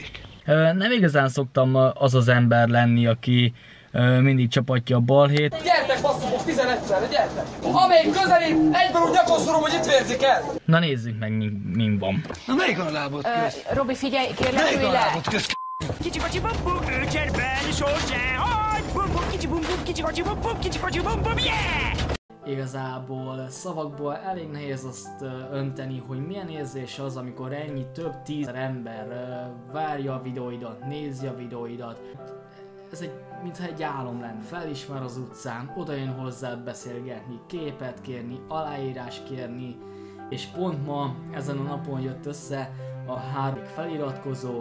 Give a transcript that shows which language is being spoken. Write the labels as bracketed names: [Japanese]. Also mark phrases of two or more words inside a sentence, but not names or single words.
[Hungarian] Nem igazán szoktam az az ember lenni, aki mindig csapatja a balhét. Gyertek, basszusok, 11-szer, gyertek! Amelyik közelít, egyből úgy nyakoszolom, hogy itt vérzik el! Na nézzük meg, mi van. Na melyik a lábot köz? Robi, figyelj, kérlek, Melyik ülj a le! lábot köz? Kicsi kocsi bum bum, ő cserben sose hagy! Bum bum, kicsi bum bum, kicsi kocsi bum bum, kicsi kocsi bum bum, yeah! Igazából szavakból elég nehéz azt önteni, hogy milyen érzés az, amikor ennyi több tízezer ember várja a videóidat, nézi a videóidat. Ez mintha egy álom lenne. Felismer az utcán, oda jön hozzád beszélgetni, képet kérni, aláírás kérni, és pont ma, ezen a napon jött össze a 3 feliratkozó.